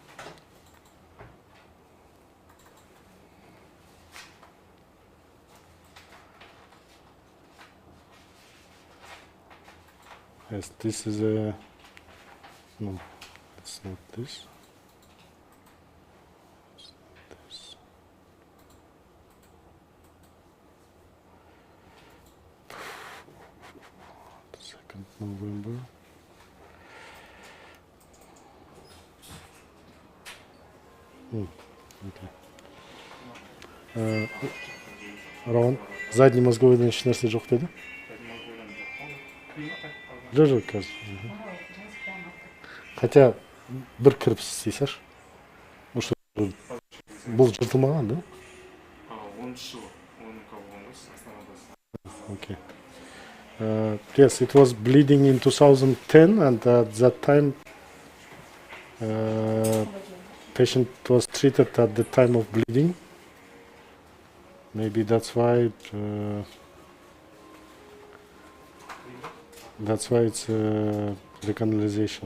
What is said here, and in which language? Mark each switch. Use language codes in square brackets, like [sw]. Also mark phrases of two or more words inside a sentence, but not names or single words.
[en] Yes, this is a... No, it's not this. It's not this. November. Okay. [kk] Рауан, [ru] задний мозговой [kk] нәрсе жоқ деді? Жоқ, қазір. Хотя бір кіріп істейсаш. Бұл жыртылмаған, да? [en] Okay. Yes, it was bleeding in 2010, and at that time patient was treated at the time of bleeding. Maybe that's why it's recanalization.